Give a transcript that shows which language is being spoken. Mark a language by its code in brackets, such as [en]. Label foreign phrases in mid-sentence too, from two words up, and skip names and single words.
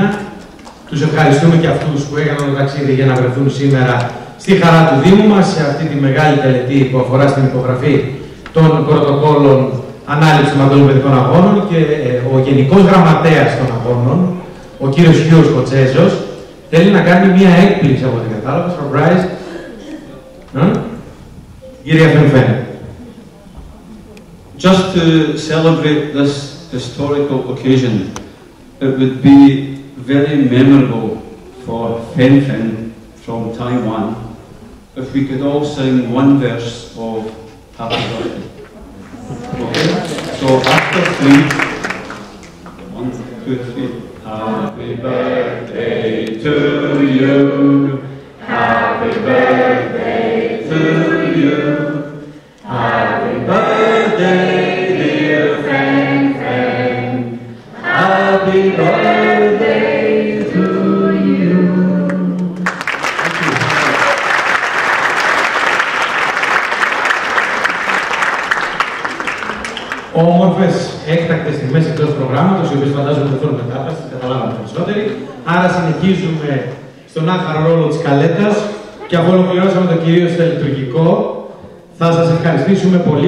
[el] Τους ευχαριστούμε και αυτούς που έκαναν το ταξίδι για να βρεθούν σήμερα στη χαρά του Δήμου μας, σε αυτή τη μεγάλη τελετή που αφορά στην υπογραφή των πρωτοκόλων ανάληψης των Παγκοσμίων Παιδικών Αγώνων και ο Γενικός Γραμματέας των Αγώνων, ο κύριος Χίος Κοτσέζος, θέλει να κάνει μία έκπληξη από την κατάλαβα, surprise. Κύριε Φενφέν. [en] Just to celebrate this historical occasion, it would be very memorable for Fen from Taiwan if we could all sing one verse of Happy Birthday. Okay? So after 3, 1, 2, 3. Happy birthday to you. Happy birthday to you. Happy birthday, dear Fen. Happy birthday to you. [el] Όμορφες έκτακτες στιγμές εκτός προγράμματος, οι οποίες φαντάζομαι θα θέλουν μετάφραση, καταλάβαμε περισσότεροι. Άρα συνεχίζουμε στον άχαρο ρόλο της καλέτας και αφού ολοκληρώσαμε το κυρίως τελετουργικό, θα σας ευχαριστήσουμε πολύ.